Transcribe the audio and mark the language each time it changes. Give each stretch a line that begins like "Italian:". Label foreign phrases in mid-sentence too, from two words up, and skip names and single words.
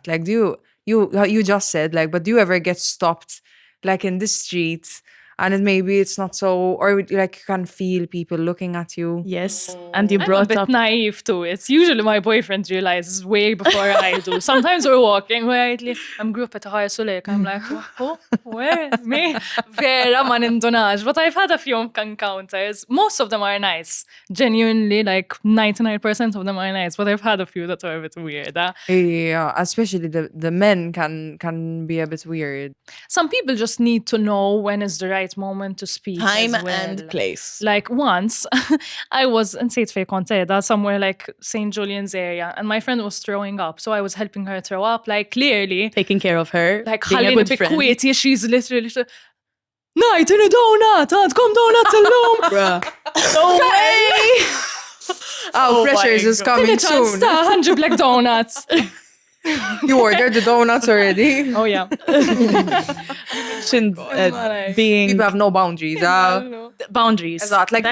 English: Like you just said like, but do you ever get stopped like in the street and maybe it's not so, or like you can feel people looking at you? Yes. And you I'm a brought bit up naive to it. Usually my boyfriend realizes way before I do. Sometimes we're walking quietly. I'm group at a high Sulek. I'm like, oh, where? Me?
Maltese: Vera ma nindunax.
English: But I've had a few encounters. Most of them are nice. Genuinely, like 99% of them are nice. But I've had a few that are a bit weird. Yeah, especially the men can be a bit weird. Some people just need to know when is the right moment to speak. Time as well. and place. Like once, I was in St. Contada, somewhere like St. Julian's area, and my friend was throwing up. So I was helping her throw up, like clearly. taking care of her. Like, being a
Maltese: ħallini
English: good
Maltese: bi
English: friend. kwieti, she's literally Night in a donut,
Maltese: għandkom donuts illum.
English: No way! Oh, Freshers is coming soon.
Maltese: ħanġib like donuts.
English: You ordered the donuts already. Oh yeah. Mentioned, being People have no boundaries. boundaries. Exactly. Like